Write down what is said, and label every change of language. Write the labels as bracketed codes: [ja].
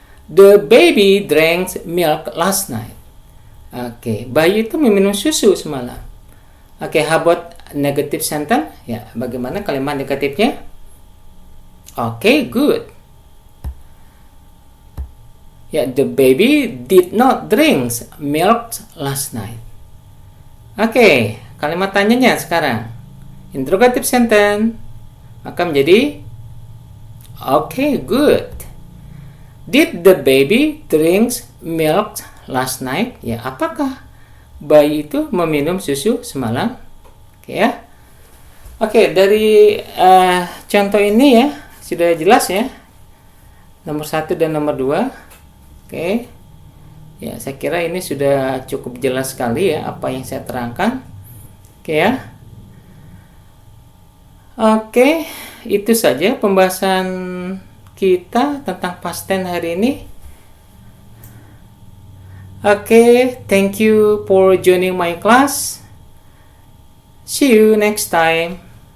[en] The baby drank milk last night. [id] Oke, bayi itu meminum susu semalam. [en] Oke, how about negative sentence? [id] Ya, bagaimana kalimat negatifnya? [en] Oke, good. Ya, the baby did not drink milk last night. [id] Oke, kalimat tanyanya sekarang. [en] Interrogative sentence. [id] Maka menjadi oke, good. [en] Did the baby drink milk last night? [id] Ya, apakah bayi itu meminum susu semalam? Oke ya. Oke, dari contoh ini ya, sudah jelas ya. Nomor 1 dan nomor 2. Oke, ya saya kira ini sudah cukup jelas sekali ya apa yang saya terangkan. Oke ya. Oke, itu saja pembahasan kita tentang past tense hari ini. [en] Oke, thank you for joining my class. See you next time.